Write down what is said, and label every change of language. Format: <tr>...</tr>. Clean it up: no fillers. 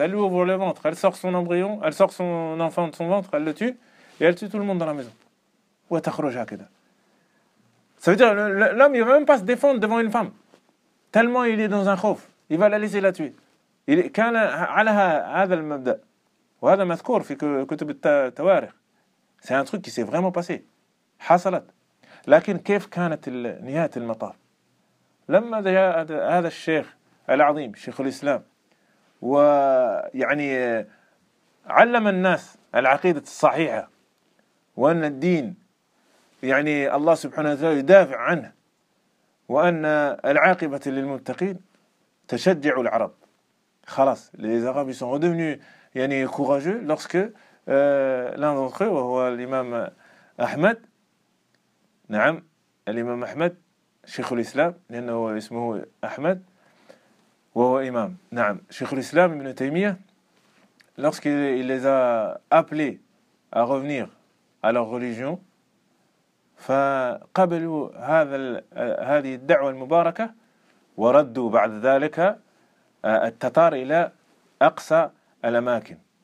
<fr>Elle lui ouvre le ventre, elle sort son embryon, elle sort son enfant de son ventre, elle le tue et elle tue tout le monde dans la maison. Ça veut dire l'homme il ne va même pas se défendre devant une femme, tellement il est dans un khauf, il va la laisser la tuer. Il est quand elle a</fr> <ar>هذا المبدا. وهذا مذكور في كتب التواريخ.</ar> <fr>C'est un truc qui s'est vraiment passé.</fr> <ar>حصلت. لكن كيف كانت نهاية المطاف؟ لما جاء هذا الشيخ العظيم شيخ الإسلام ويعني علم الناس العقيدة الصحيحة وأن الدين يعني الله سبحانه وتعالى يدافع عنه وأن العاقبة للمتقين تشجع العرب.</ar> <fr>خلاص les Arabes sont redevenus يعني courageux lorsque l'un d'entre eux</fr> <ar>هو الإمام أحمد. نعم الإمام أحمد شيخ الإسلام لأنه اسمه أحمد وهو إمام. نعم شيخ الإسلام ابن تيمية</ar> <fr>lorsqu'il les a appelés à revenir à leur religion</fr> <ar>فقبلوا هذه الدعوة المباركة وردوا بعد ذلك التتار إلى أقصى الأماكن.</ar>